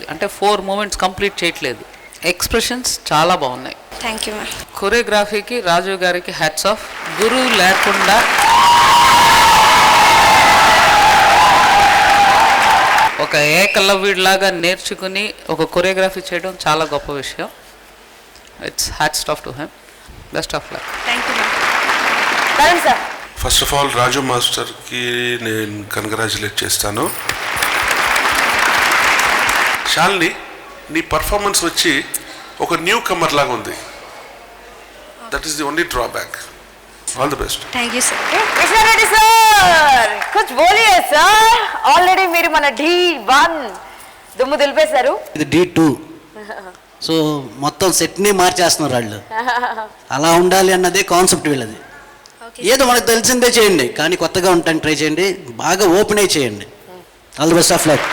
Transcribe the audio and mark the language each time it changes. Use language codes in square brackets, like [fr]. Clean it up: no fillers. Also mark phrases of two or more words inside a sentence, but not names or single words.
[te] అంటే 4 [en] movements complete [te] చేయట్లేదు. ఎక్స్ప్రెషన్స్ చాలా బాగున్నాయి. [en] thank you ma'am. [te] కొరియోగ్రఫీకి రాజు గారికి [en] hats off. [te] గురువు లేకుండా ఒక ఏకలవ్యుడిలాగా నేర్చుకుని ఒక కొరియోగ్రఫీ చేయడం చాలా గొప్ప విషయం. [en] It's hats off to him. Best of luck. thank you ma'am. [te] కరణ్ సార్. [en] first of all [te] రాజు మాస్టర్కి నేను కంగ్రాచులేట్ చేస్తాను. శాలిని, నీ పర్ఫార్మెన్స్ వచ్చి ఒక [en] new comer [te] లాగా ఉంది. [en] That is the only drawback. All the best. thank you sir. [hi] కృష్ణారెడ్డి सर कुछ बोलिए सर. [te] ఆల్రెడీ మీరు మన D1 దుమ్ము దులిపేశారు. ఇది D2. సో మొత్తం సెట్ని మార్చేస్తున్నారు వాళ్ళు. అలా ఉండాలి అన్నదే కాన్సెప్ట్ వీళ్ళది. ఏదో మనకు తెలిసిందే చేయండి కానీ కొత్తగా ఉండటానికి ట్రై చేయండి. బాగా ఓపెన్ అయి చేయండి. [en] all the best of luck.